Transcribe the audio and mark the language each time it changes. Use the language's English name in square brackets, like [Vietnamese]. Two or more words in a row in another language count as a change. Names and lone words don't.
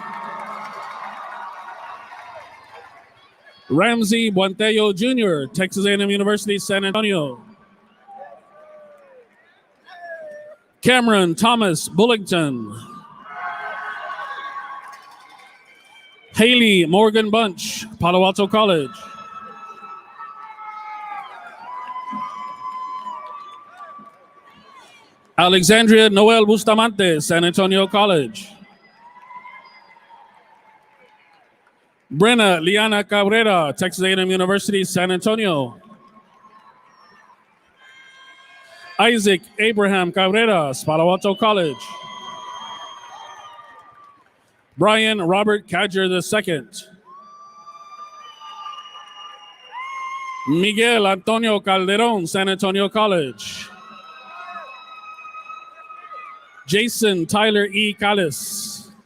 [English] Ramsey Buentello Jr., Texas A&M University, San Antonio. Cameron Thomas Bullington. Haley Morgan Bunch, Palo Alto College. Alexandria Noel Bustamante, San Antonio College. Brenna Liana Cabrera, Texas A&M University, San Antonio. Isaac Abraham Cabrera, Palo Alto College. Brian Robert Cadger II. Miguel Antonio Calderon, San Antonio College. Jason Tyler E. Callis.